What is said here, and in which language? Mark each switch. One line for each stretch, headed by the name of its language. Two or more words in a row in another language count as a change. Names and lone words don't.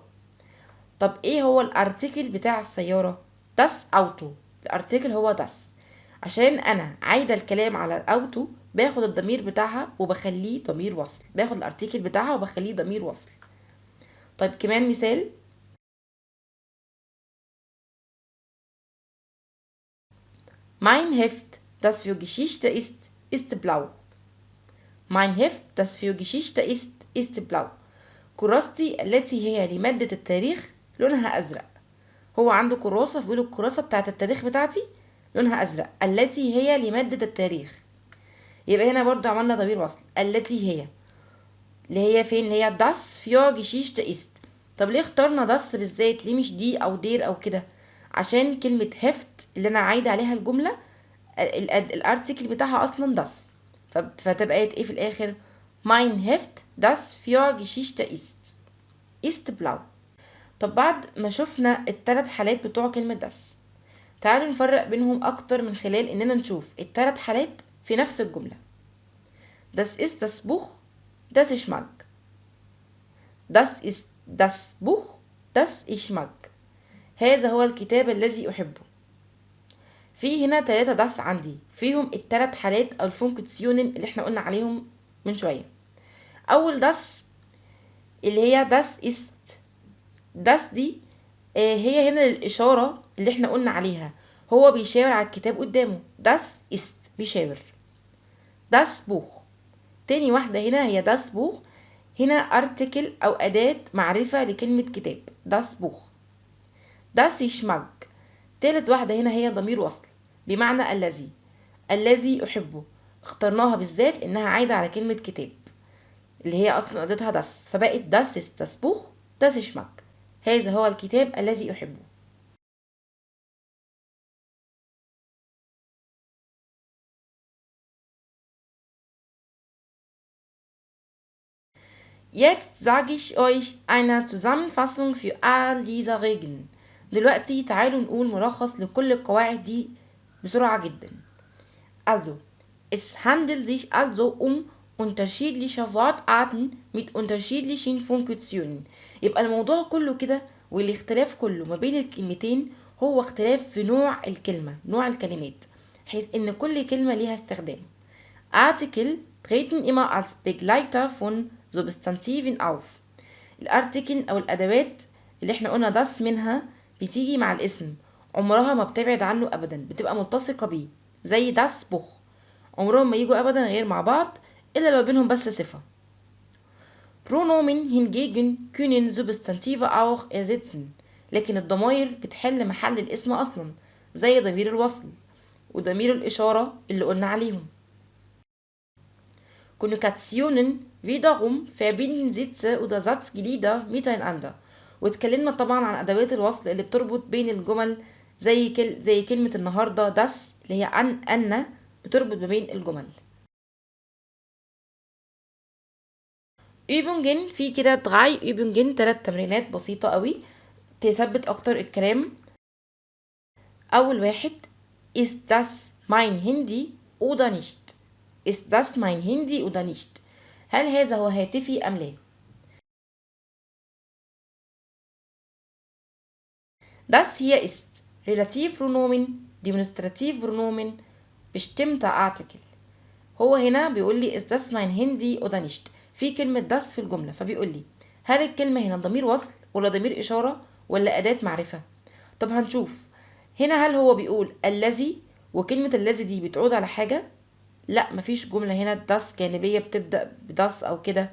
Arabic: طب إيه هو الارتيكل بتاع السيارة؟
German: das Auto.
Arabic: الارتيكل هو das. عشان أنا عايدة الكلام على الأوتو باخد الضمير بتاعها وبخليه ضمير وصل، باخد الارتيكل بتاعها وبخليه ضمير وصل. طيب كمان مثال.
German: Mein Heft, das für Geschichte ist, ist blau. Mein Heft, das für Geschichte ist blau.
Arabic: كراستي التي هي لمادة التاريخ لونها أزرق. هو عنده كراسة بيقول الكراسة بتاعت التاريخ بتاعتي لونها أزرق، التي هي لمادة التاريخ. يبقى هنا برضو عملنا ضمير وصل، التي هي اللي هي فين؟ اللي هي
German: das für Geschichte ist.
Arabic: طب ليه اخترنا das بالذات؟ ليه مش دي أو دير أو كده؟ عشان كلمة هفت اللي أنا عايدة عليها الجملة الارتيكل بتاعها أصلا das، فتبقى ايه في الآخر؟
German: Mein Heft, das für Geschichte ist blau.
Arabic: طب بعد ما شفنا الثلاث حالات بتوع كلمة das، تعالوا نفرق بينهم أكتر من خلال إننا نشوف الثلاث حالات في نفس الجملة.
German: Das ist das Buch, das ich mag. Das ist das Buch, das ich mag.
Arabic: هذا هو الكتاب الذي أحبه. في هنا 3 das عندي فيهم الثلاث حالات أو الفونكسيونين اللي احنا قلنا عليهم من شوية. أول das اللي هي
German: das ist.
Arabic: das دي هي هنا الإشارة اللي احنا قلنا عليها، هو بيشاور على الكتاب قدامه.
German: das ist
Arabic: بيشاور.
German: das Buch
Arabic: تاني واحدة هنا هي
German: das Buch،
Arabic: هنا article أو أداة معرفة لكلمة كتاب
German: das Buch. das ich mag
Arabic: تالت واحدة هنا هي ضمير وصل بمعنى الذي أحبه. اخترناها بالذات إنها عايدة على كلمة كتاب اللي هي أصلا أداتها das، فبقت
German: das ist das Buch, das ich mag.
Arabic: هذا هو الكتاب الذي أحبه.
German: Jetzt sage ich euch eine Zusammenfassung für all diese Regeln.
Arabic: دلوقتي تعالوا نقول ملخص لكل القواعد دي بسرعة جدا.
German: Also, es handelt sich also unterschiedliche Wortarten mit unterschiedlichen Funktionen.
Arabic: يبقى الموضوع كله كده والاختلاف كله ما بين الكلمتين هو اختلاف في نوع الكلمة، نوع الكلمات، حيث ان كل كلمة ليها استخدام.
German: Artikel treten immer als Begleiter von Substantiven auf.
Arabic: الارتيكل او الادوات اللي احنا قلنا das منها بتيجي مع الاسم، عمرها ما بتبعد عنه ابدا، بتبقى ملتصقة بيه زي
German: das Buch.
Arabic: عمرهم ما يجوا ابدا غير مع بعض الا لو بينهم بس صفة.
German: Pronomen hingegen können Substantive auch ersetzen.
Arabic: لكن الضمائر بتحل محل الاسم أصلا، زي ضمير الوصل وضمير الإشارة اللي قلنا عليهم.
German: Konjugationen wiederum verbinden Sätze oder Satzglieder miteinander.
Arabic: واتكلمنا طبعا عن أدوات الوصل اللي بتربط بين الجمل، زي كلمة النهاردة das اللي هي أن بتربط ما بين الجمل. Übungen في كده 3 Übungen 3 تمرينات بسيطة قوي تثبت أكتر الكلام. أول واحد
German: ist das mein Handy oder nicht. Ist das mein Handy oder nicht.
Arabic: هل هذا هو هاتفي أم لا.
German: Das hier ist Relativpronomen, Demonstrativpronomen, bestimmter Artikel.
Arabic: هو هنا بيقول لي
German: is das mein Handy oder nicht.
Arabic: في كلمة das في الجملة، فبيقول لي هل الكلمة هنا ضمير وصل ولا ضمير إشارة ولا أداة معرفة. طب هنشوف هنا هل هو بيقول الذي وكلمة الذي دي بتعود على حاجة. لا، مفيش جملة هنا das جانبية بتبدأ بداس أو كده.